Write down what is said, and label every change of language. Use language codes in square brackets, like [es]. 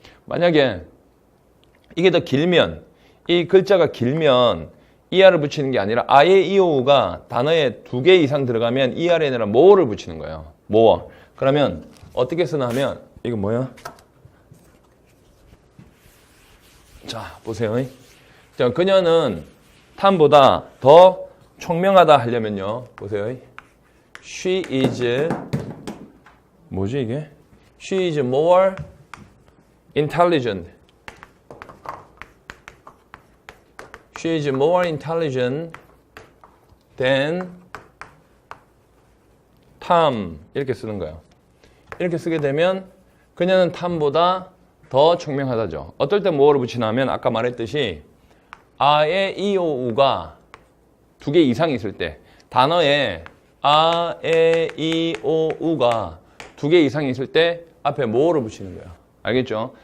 [ko] 만약에 이게 더 길면 이 글자가 길면 ER을 붙이는 게 아니라 아예 이오우가 단어에 2개 이상 들어가면 ER이 아니라 more를 붙이는 거예요. more. 그러면 어떻게 쓰나 하면 이거 뭐야? 자, 보세요. 자, 그녀는 탐보다 더 총명하다 하려면요. 보세요. [en] She is [ko] 뭐지 이게? [en] She is more intelligent. She is more intelligent than Tom. [ko] 이렇게 쓰는 거예요. 이렇게 쓰게 되면 그녀는 탐보다 더 총명하다죠. 어떨 때 뭐를 붙이냐면 아까 말했듯이 아에 이, 오, 우가 두 개 이상 있을 때 단어에 아에 이, 오, 우가 두 개 이상 있을 때 앞에 뭐를 붙이는 거야. 알겠죠?